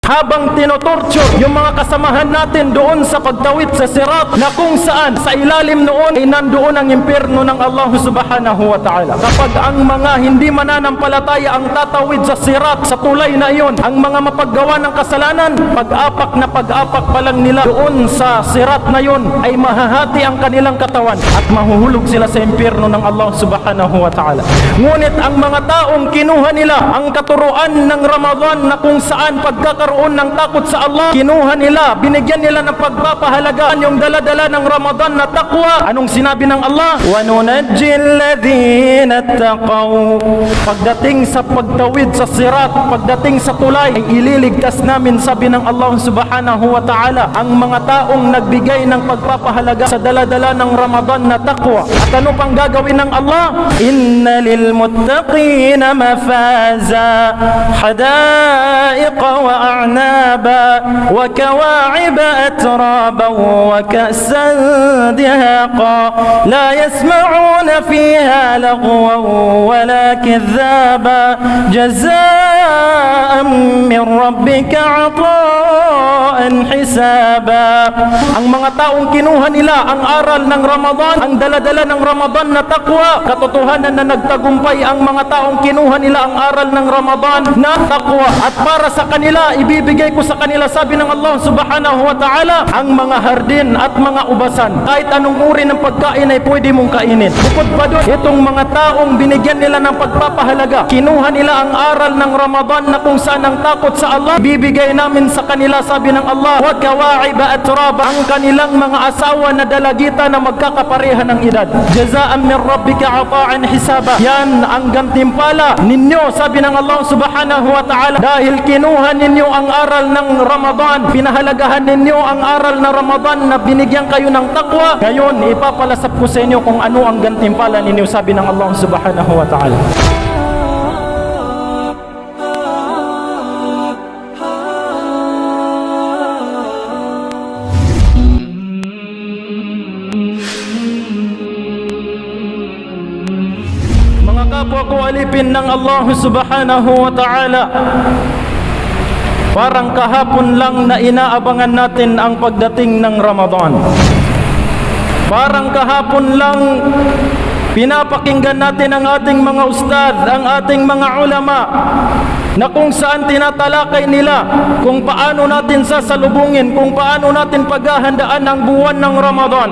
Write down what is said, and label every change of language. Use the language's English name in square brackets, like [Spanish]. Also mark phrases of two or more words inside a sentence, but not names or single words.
[Filipino] habang tinotorture yung mga kasamahan natin doon sa pagtawid sa sirat, na kung saan sa ilalim noon ay nandoon ang impyerno ng Allah [Arabic] سبحانه وتعالى. [Filipino] Kapag ang mga hindi mananampalataya ang tatawid sa sirat, sa tulay na iyon, ang mga mapaggawa ng kasalanan, pag-apak na pag-apak pa lang nila doon sa sirat na iyon ay mahahati ang kanilang katawan at mahuhulog sila sa impyerno ng Allah [Arabic] سبحانه وتعالى. [Filipino] Ngunit ang mga taong kinuha nila ang katuruan ng Ramadan, na kung saan pagkakaroon ng takot sa Allah, kinuha nila, binigyan nila ng pagpapahalagaan yung dala-dala ng Ramadan na taqwa. Anong sinabi ng Allah? [Arabic] وَنُنَجِّ الَّذِينَ اتَّقَوْا. [Filipino] Pagdating sa pagtawid sa sirat, pagdating sa tulay, ay ililigtas namin, sabi ng Allah [Arabic] سبحانه وتعالى, [Filipino] ang mga taong nagbigay ng pagpapahalaga sa dala-dala ng Ramadan na taqwa. At ano pang gagawin ng Allah? [Arabic] إن للمتقين مفازا حدائق وأعنابا وكواعب أترابا وكأسا دهاقا لا يسمعون فيها لغوا ولا كذابا جزاء من ربك عطاء حسابا. [Filipino] Ang mga taong kinuha nila ang aral ng Ramadan, ang dala-dala ng Ramadan na taqwa, katotohanan na nagtagumpay ang mga taong kinuha nila ang aral ng Ramadan na taqwa. At para sa kanila, ibibigay ko sa kanila, sabi ng Allah [Arabic] سبحانه وتعالى, [Filipino] ang mga hardin at mga ubasan. Kahit anong uri ng pagkain ay pwede mong kainin. Bukod pa doon, itong mga taong binigyan nila ng pagpapahalaga, kinuha nila ang aral ng Ramadan na kung saan ang takot sa Allah, bibigay namin sa kanila, sabi ng Allah, [Arabic] وكواعب أترابا, [Filipino] ang kanilang mga asawa na dalagita na magkakapareha ng edad. [Arabic] جزاء من ربك عطاء حسابا. [Filipino] Yan ang gantimpala ninyo, sabi ng Allah [Arabic] سبحانه وتعالى, [Filipino] dahil kinuha ninyo ang aral ng Ramadan, pinahalagahan ninyo ang aral na Ramadan na binigyan kayo ng taqwa. Ngayon, ipapalasap ko sa inyo kung ano ang gantimpala ninyo, sabi ng Allah [Arabic] سبحانه وتعالى. [Filipino] Mga kapwa ko alipin ng Allah [Arabic] سبحانه وتعالى, [Filipino] parang kahapon lang na inaabangan natin ang pagdating ng Ramadan. Parang kahapon lang pinapakinggan natin ang ating mga ustad, ang ating mga ulama, na kung saan tinatalakay nila kung paano natin sasalubungin, kung paano natin paghahandaan ang buwan ng Ramadan.